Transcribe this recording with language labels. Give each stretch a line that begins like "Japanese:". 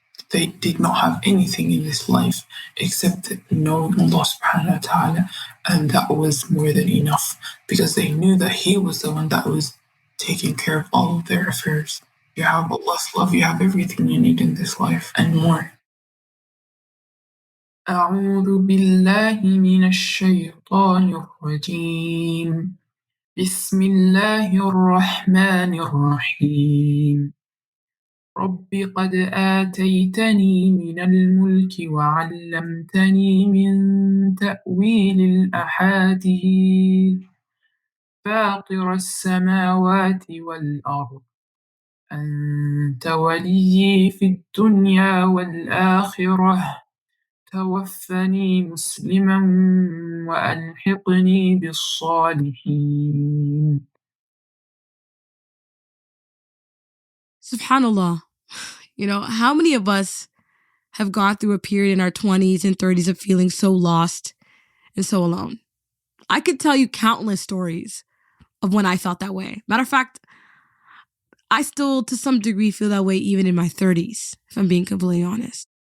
English: They did not have anything in this life except knowing Allah subhanahu wa ta'ala, and that was more than enough because they knew that He was the one that was taking care of all of their affairs. You have Allah's love, you have everything you need in this life and more.
Arabic: أعوذ بالله من الشيطان الرجيم بسم الله الرحمن الرحيم رب قد آتيتني من الملك وعلمتني من تأويل الأحاديث فاطر السماوات والأرض أنت وليي في الدنيا والآخرة توفني مسلما وألحقني بالصالحين. SubhanAllah.
English: How many of us have gone through a period in our 20s and 30s of feeling so lost and so alone? I could tell you countless stories of when I felt that way. Matter of fact, I still, to some degree, feel that way even in my 30s, if I'm being completely honest.